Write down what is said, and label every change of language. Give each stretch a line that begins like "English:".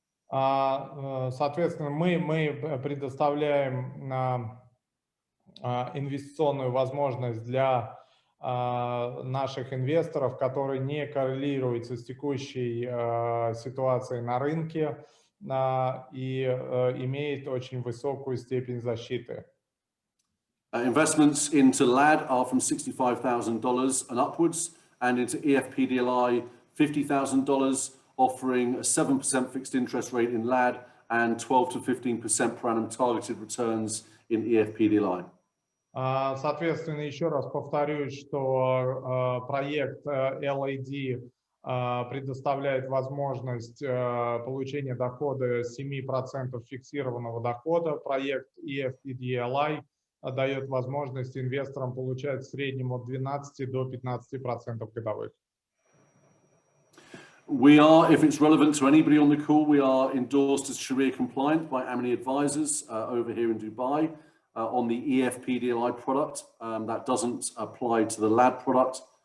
Russian: Соответственно, мы предоставляем инвестиционную возможность для наших инвесторов, которые не коррелируются с текущей ситуацией на рынке и имеет очень высокую степень защиты.
English: Investments into LAD are from $65,000 and upwards, and into EFPDLI $50,000, offering a 7% fixed interest rate in LAD and 12 to 15% per annum targeted returns in EFPDLI.
Russian: Соответственно, еще раз повторюсь, что проект LAD предоставляет возможность получения дохода 7% фиксированного дохода. Проект EFPDLI дает возможность инвесторам получать в среднем от 12 до 15% годовых.
English: We are, if it's relevant to anybody on the call, we are endorsed as Sharia compliant by Amini Advisors over here in Dubai on the EFPDLI product. That doesn't apply to the LAD product.